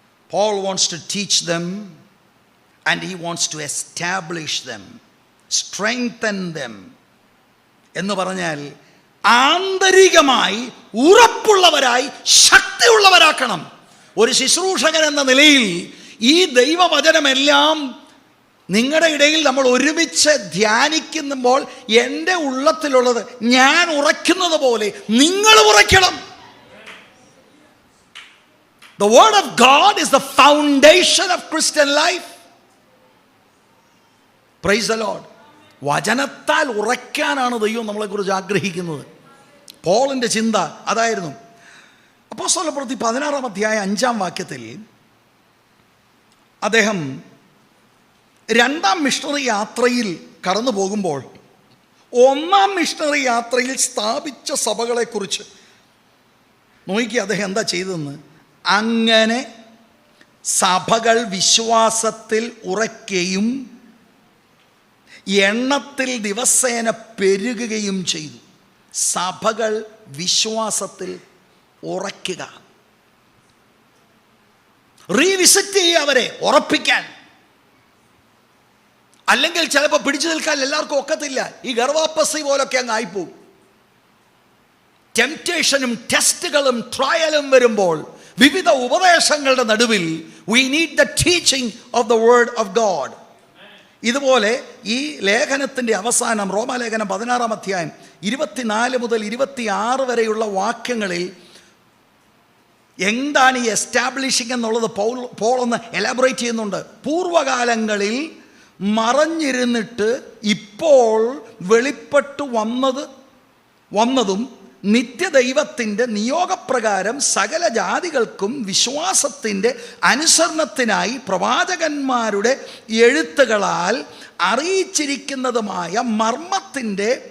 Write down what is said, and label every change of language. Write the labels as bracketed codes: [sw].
[en] Paul wants to teach them and he wants to establish them, strengthen them. [ml] എന്ന് പറഞ്ഞാൽ ആന്തരികമായി ഉറപ്പുള്ളവരായി ശക്തിയുള്ളവരാക്കണം. ഒരു ശുശ്രൂഷകൻ എന്ന നിലയിൽ ഈ ദൈവവചനമെല്ലാം നിങ്ങളുടെ ഇടയിൽ നമ്മൾ ഒരുമിച്ച് ധ്യാനിക്കുമ്പോൾ എൻ്റെ ഉള്ളത്തിലുള്ളത് ഞാൻ ഉറയ്ക്കുന്നത് പോലെ നിങ്ങൾ ഉറയ്ക്കണം. [en] The word of God is the foundation of Christian life. Praise the Lord. [ml] വചനത്താൽ ഉറയ്ക്കാനാണ് ദൈവം നമ്മളെക്കുറിച്ച് ആഗ്രഹിക്കുന്നത്. പോളിൻ്റെ ചിന്ത അതായിരുന്നു. അപ്പോസ്തലപ്രവൃത്തി 16-ാം അധ്യായം 5-ാം വാക്യത്തിൽ അദ്ദേഹം 2-ാം മിഷണറി യാത്രയിൽ കടന്നു പോകുമ്പോൾ 1-ാം മിഷണറി യാത്രയിൽ സ്ഥാപിച്ച സഭകളെക്കുറിച്ച് നോക്കി അദ്ദേഹം എന്താ ചെയ്തതെന്ന്. അങ്ങനെ സഭകൾ വിശ്വാസത്തിൽ ഉറയ്ക്കുകയും എണ്ണത്തിൽ ദിവസേന പെരുകുകയും ചെയ്തു. സഭകൾ വിശ്വാസത്തിൽ ഉറയ്ക്കുക, റീവിസിറ്റ് ചെയ്യുക, അവരെ ഉറപ്പിക്കാൻ. അല്ലെങ്കിൽ ചിലപ്പോൾ പിടിച്ചു നിൽക്കാൻ എല്ലാവർക്കും ഒക്കത്തില്ല. ഈ ഗർവാപ്പസി പോലൊക്കെ അങ്ങ് ആയിപ്പോവും. ടെംപ്റ്റേഷനും ടെസ്റ്റുകളും ട്രയലും വരുമ്പോൾ വിവിധ ഉപദേശങ്ങളുടെ നടുവിൽ [en] we need the teaching of the word of God. [ml] ഇതുപോലെ ഈ ലേഖനത്തിൻ്റെ അവസാനം റോമാലേഖനം 16-ാം അധ്യായം 24 മുതൽ 26 വരെയുള്ള വാക്യങ്ങളിൽ എന്താണ് ഈ എസ്റ്റാബ്ലിഷിംഗ് എന്നുള്ളത് പോൾ ഒന്ന് എലാബറേറ്റ് ചെയ്യുന്നുണ്ട്. പൂർവകാലങ്ങളിൽ മറഞ്ഞിരുന്നിട്ട് ഇപ്പോൾ വെളിപ്പെട്ടു വന്നതും നിത്യദൈവത്തിൻ്റെ നിയോഗപ്രകാരം സകല ജാതികൾക്കും വിശ്വാസത്തിൻ്റെ അനുസരണത്തിനായി പ്രവാചകന്മാരുടെ എഴുത്തുകളാൽ അറിയിച്ചിരിക്കുന്നതുമായ മർമ്മത്തിൻ്റെ